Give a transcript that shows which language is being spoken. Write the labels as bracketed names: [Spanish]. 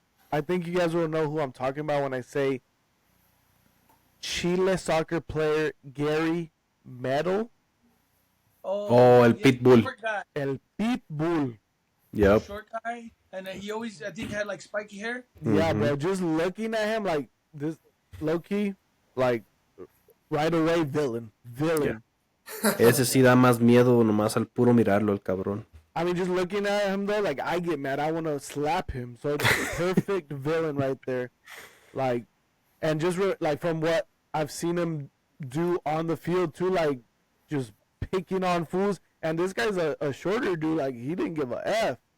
[English] I think you guys will know who I'm talking about when I say Chile soccer player Gary Medel, Oh, el Pitbull. Short guy. El Pitbull. Yep. Short guy. And he always, I think, had like spiky hair. Yeah, bro. Just looking at him like this, low key, like right away, villain. [Spanish] Ese sí da más miedo nomás al puro mirarlo, el cabrón. [English] I mean, just looking at him though, like I get mad. I want to slap him. So it's a perfect villain right there. Like, and just like from what I've seen him do on the field too, like just picking on fools. And this guy's a shorter dude. Like he didn't give a f.